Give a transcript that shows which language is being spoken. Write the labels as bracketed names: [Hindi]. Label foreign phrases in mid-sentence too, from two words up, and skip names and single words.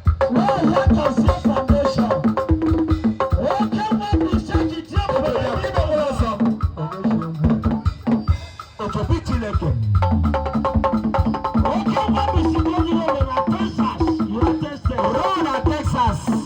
[English] Wow, what a foundation. [Igbo] Oke nwa bụ isi eji tie obodo ya. Otobi Chineke. Oke mmadụ si n'elu ụlọ na Texas, [English] you are tested. [Igbo] Ruo na Texas.